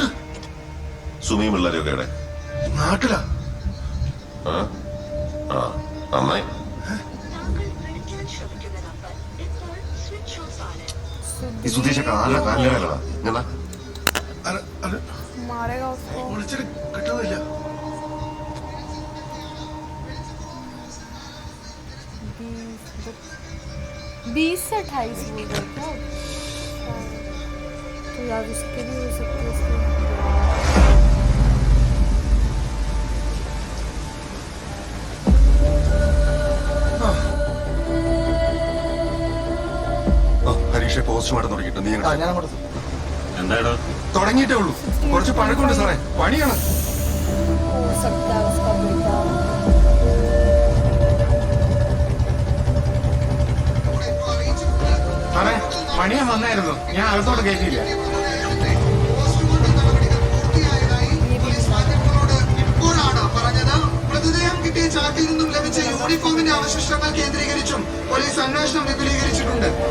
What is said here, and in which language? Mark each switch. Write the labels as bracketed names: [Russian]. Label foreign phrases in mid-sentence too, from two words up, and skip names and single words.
[Malayalam] സുമിയും പിള്ളേരൊക്കെ ഇവിടെ നാട്ടിലാ? നന്നായി. ഈ സുധീഷൊക്കെ ആരുടെ കാലിലടാ ഇങ്ങനെ അത് [Hindi] मारेगा उसको। [Malayalam] വിളിച്ചിട്ട് കിട്ടുന്നില്ല. [Hindi] 20 से 28 बोल रहे क्या? तो यार उसके भी हो सकते हैं उसके। [Malayalam] ഹരീഷെ പോസ്റ്റ്മോർട്ടം തുടങ്ങിയിട്ട് നീ എന്താടാ തുടങ്ങിയിട്ടേ ഉള്ളൂ. കുറച്ച് പഴക്കമുണ്ട് സാറേ, പണിയാണ്. [Hindi] हो सकता है उसका बेटा। [Malayalam] സാറേ, മണിയൻ വന്നായിരുന്നു, ഞാൻ അകത്തോട്ട് കയറ്റിയില്ല. എപ്പോഴാണ് പറഞ്ഞത്? മൃതദേഹം കിട്ടിയ ചാക്കിൽ നിന്നും ലഭിച്ച യൂണിഫോമിന്റെ അവശിഷ്ടങ്ങൾ കേന്ദ്രീകരിച്ചും പോലീസ് അന്വേഷണം വിപുലീകരിച്ചിട്ടുണ്ട്.